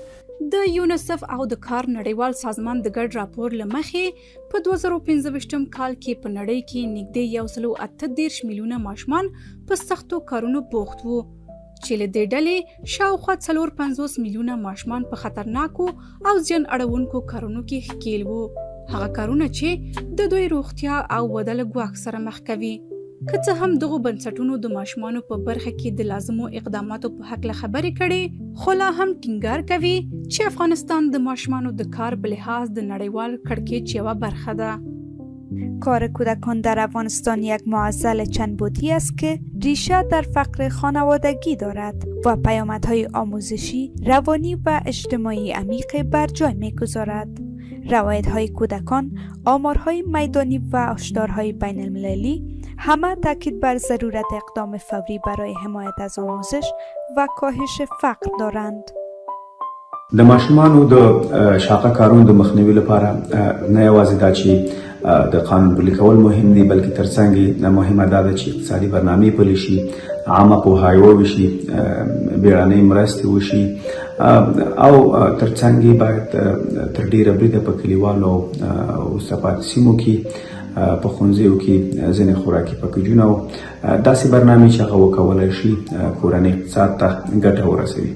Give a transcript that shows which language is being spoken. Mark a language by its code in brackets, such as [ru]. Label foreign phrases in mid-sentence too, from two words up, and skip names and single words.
[ps] د یونیسف او د کار نړیوال سازمان د ګډ راپور له مخې په 2015 کال کې په نړۍ کې نږدې 138 میلیونه ماشومان په سختو کارونو بوخت وو چې له دې ډلې شاوخوا 450 میلیونه ماشومان په خطرناکو او زیان اړونکو کارونو کې ښکېل وو، هغه کارونه چې د دوی روغتیا او وده له ګواښ سره مخ کوي. که څه هم دغو بنسټونو د ماشومانو په برخه کې د لازمو اقداماتو په هکله خبرې کړي، خو لا هم ټینګار کوي چې افغانستان د ماشومانو د کار په لحاظ د نړیوال کړکېچ یوه برخه ده. [fa] کار کودکان در افغانستان یک معضل چندبعدی است که ریشه در فقر خانوادگی دارد و پیامدهای آموزشی، روانی و اجتماعی عمیق بر جای می‌گذارد. روایت‌های کودکان، آمارهای میدانی و هشدارهای بین المللی همه تاکید بر ضرورت اقدام فوری برای حمایت از آموزش و کاهش فقر دارند. [ps] د ماشومانو د شاقه کارونو د مخنیوي لپاره نه یوازې دا چې د قانون پلي کول مهم دي، بلکې ترڅنګ مهمه دا ده چې اقتصادي برنامې پلي شي، عامه پوهاوی وشي، بیړنۍ مرستې وشي او ترڅنګ باید تر ډیره بریده په کلیوالو او وروسته پاتې سیمو کې په ښوونځیو کې ځینې خوراکي پکیجونه او داسې برنامې چې هغه وکولی شي کورنۍ اقتصاد ته ګټه ورسوي.